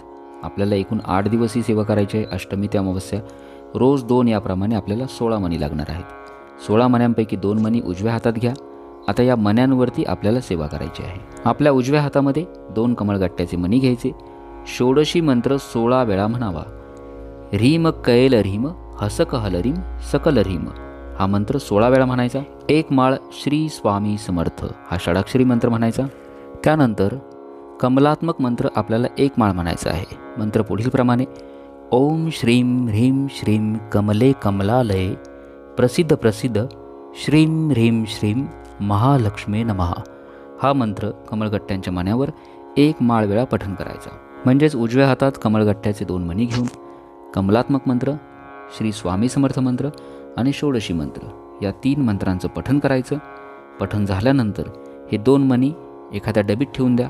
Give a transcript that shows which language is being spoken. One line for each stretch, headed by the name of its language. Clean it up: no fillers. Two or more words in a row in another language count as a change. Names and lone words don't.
Marathi: आपल्याला एकूण 8 दिवस ही सेवा करायची आहे. अष्टमी ते अमावस्या रोज 2, याप्रमाणे आपल्याला 16 मणी लागणार आहेत. 16 मण्यांपैकी 2 मणी उजव्या हातात घ्या. आता या मण्यांवरती आपल्याला सेवा करायची आहे. आपल्या उजव्या हातामध्ये 2 कमळगट्ट्याचे मणी घ्यायचे. षोडशी मंत्र 16 वेळा म्हणावा.
Sanskrit: ह्रीम कैल ह्रीम हसक हलरीम सकल ह्रीम
Marathi: हा मंत्र 16 वेळा म्हणायचा. 1 माळ श्री स्वामी समर्थ हा षडाक्षरी मंत्र म्हणायचा. त्यानंतर कमलात्मक मंत्र आपल्याला 1 माळ म्हणायचा आहे. मंत्र पुढील प्रमाणे:
Sanskrit: ओम श्रीम ह्रीम श्रीम कमले कमलालये प्रसिद्ध प्रसिद्ध श्रीम ह्रीम श्रीम महालक्ष्मी नमः
Marathi: हा मंत्र कमळगट्ट्यांच्या मण्यावर 1 माळ वेळा पठण करायचा. म्हणजेच उजव्या हातात कमळगट्ट्याचे 2 मणी घेऊन कमलात्मक मंत्र, श्री स्वामी समर्थ मंत्र आणि षोडशी मंत्र या 3 मंत्रांचं पठण करायचं. पठण झाल्यानंतर हे 2 मणी एखाद्या डबीत ठेवून द्या.